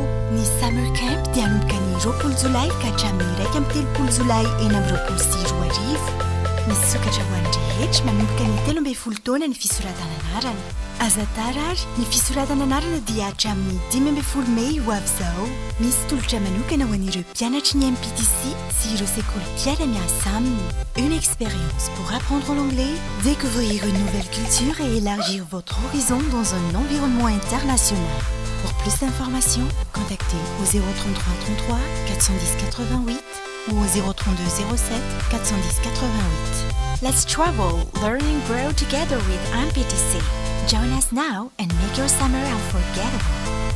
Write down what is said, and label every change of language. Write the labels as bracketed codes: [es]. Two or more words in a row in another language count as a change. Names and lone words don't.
[mg] Ny [en] summer camp [mg] dia anomboka ny 20 Jolay ka hatramin'ny 1 Jolay 2024. Misokatra ho an'ny rehetra manomboka ny 13 taona ny fisoratana anarana. Aza tara ary ny fisoratana anarana dia hatramin'ny 15 Mey ho avy izao. Misy tolotra manokana ho an'ireo mpianatry ny MPTC sy ireo sekoly mpiara-miasa aminy. [fr] Une expérience pour apprendre l'anglais, découvrir une nouvelle culture et élargir votre horizon dans un environnement international. Pour plus d'informations, contactez au 033 33 410 88 ou au 032 07 410 88. [en] Let's travel, learn and grow together with MPTC. Join us now and make your summer unforgettable.